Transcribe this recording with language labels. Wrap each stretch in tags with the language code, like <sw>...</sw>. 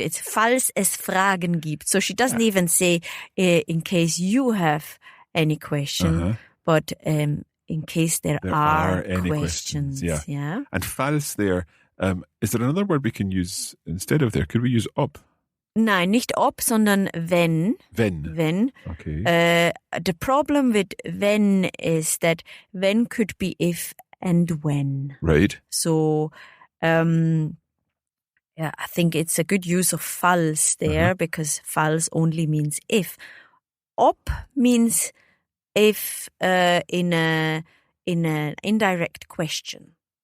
<en>It's</en> <de>falls es Fragen gibt.</de> <en>So she doesn't even say in case you have any question, but in case there are any questions. Yeah. And falls there, is there another word we can use instead of there? Could we use ob?</en> <de>Nein, nicht ob, sondern wenn. Wenn.</de> <en>Okay. The problem with when is that when could be if and when. Right. So, I think it's a good use of falls there because falls only means if. Ob means if in an indirect question.</en>